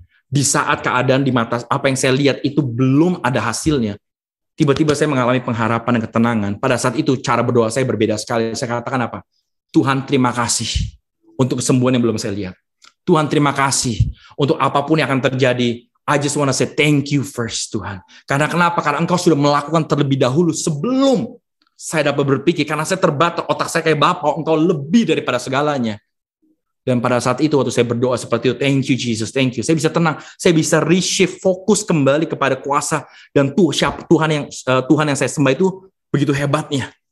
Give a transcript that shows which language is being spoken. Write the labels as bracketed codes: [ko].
[id] Di saat keadaan di mata apa yang saya lihat itu belum ada hasilnya, tiba-tiba saya mengalami pengharapan dan ketenangan. Pada saat itu cara berdoa saya berbeda sekali. Saya katakan apa? Tuhan terima kasih untuk kesembuhan yang belum saya lihat. Tuhan terima kasih untuk apapun yang akan terjadi. [en] I just want to say thank you first Tuhan. [id] Karena kenapa? Karena Engkau sudah melakukan terlebih dahulu sebelum saya dapat berpikir. Karena saya terbatas, otak saya kayak Bapa, Engkau lebih daripada segalanya. Dan pada saat itu waktu saya berdoa seperti itu, [en] thank you Jesus, thank you. [id] Saya bisa tenang, saya bisa reshift fokus kembali kepada kuasa dan Tuhan yang saya sembah itu begitu hebatnya.